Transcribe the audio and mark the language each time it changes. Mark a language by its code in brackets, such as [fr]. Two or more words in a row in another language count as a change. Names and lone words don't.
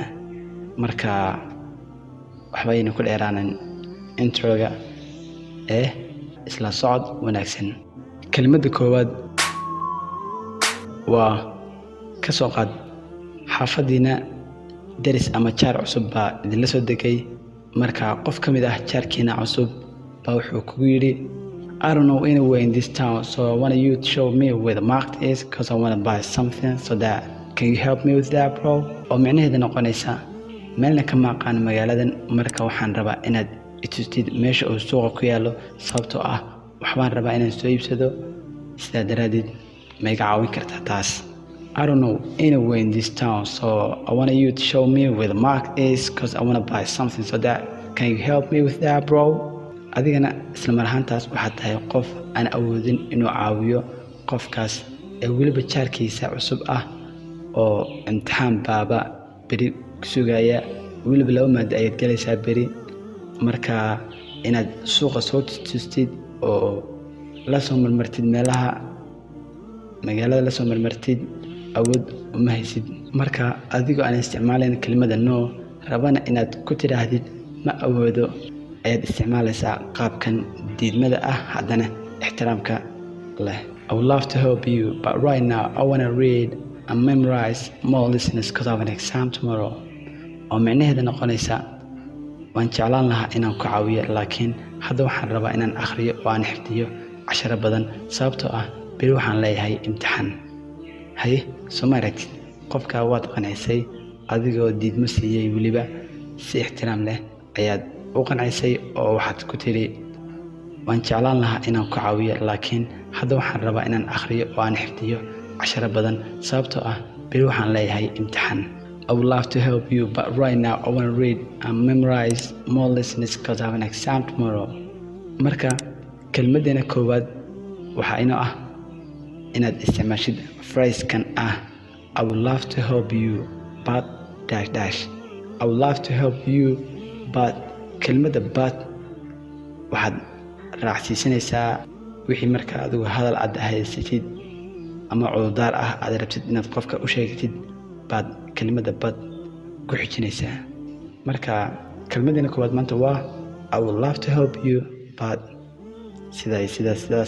[so] Marka waxba aynu ku dheeraanan introga isla socod wanaagsan. Kalimada koowaad waa ka soo qaad xaafadiina daris ama jaar cusub baa idinla soo degay. Marka qof ka mid ah jaarkiina cusub baa wuxuu kugu yiri [en] I don't know anywhere in this town, so I want you to show me where the market is because I want to buy something, so that can you help me with that bro? [so] oo macnaheedu noqonaysa meelna kama aqaan magaaladan, marka waxaan rabaa inaad itustid meesha uu suuqa ku yaalo sababtoo ah waxbaan rabaa inaan soo iibsado, sidaa daraadeed ma iga caawin kartaa taas. [en] I don't know anywhere in this town, so I want you to show me where the market is because I want to buy something, so that can you help me with that bro? [so] Adigana isla mar ahaantaas waxaad tahay qof aan awoodin inuu caawiyo qofkaas ee weliba jaarkiisa cusub ah oo imtixaan baaba beri sugaya, weliba 2 maado ayaad galaysaa beri. Marka inaad suuqa soo tustid oo la soo marmartid meelaha magaalada la soo marmartid awood uma haysid. Marka adigoo aan isticmaalayn kalimada no rabana inaad ku tidhaahdid ma awoodo ayaad isticmaalaysaa qaabkan diidmada ah haddana ixtiraamka leh. [en] I would love to help you, but right now I want to read and memorize more lessons because I have an exam tomorrow. [so] oo macnaheedu noqonaysa waan jeclaan lahaa inaan ku caawiyo laakiin hadda waxaan rabaa inaan akhriyo oo aan xifdiyo 10 badan sababtoo ah beri waxaan leeyahay imtixaan. haye soo ma aragtid qofka waad qancisay adigoo diidmo siiyay weliba si ixtiraam leh ayaad u qancisay oo waxaad ku tiri waan jeclaan lahaa inaan ku caawiyo laakiin hadda waxaan rabaa inaan akhriyo oo aan xifdiyo 10 badan sababtoo ah beri waxaan leeyahay imtixaan. [en] I would love to help you, but right now I want to read and memorize more lessons because I have an exam tomorrow. [so] Marka kelmadena koowaad waxa inoo ah inaad isticmaashid phrase-kan ah [en] I would love to help you but dash dash. I would love to help you but [so] kelmada but waxaad raacsiisanaysaa wixii marka adigu hadal aad haysatid ama cudurdaar ah aad rabtid inaad qofka u sheegtid baad kalimada bad ku xijinaysaa. Marka kelmadena koowaad maanta waa [en] I would love to help you but [so] sidaas.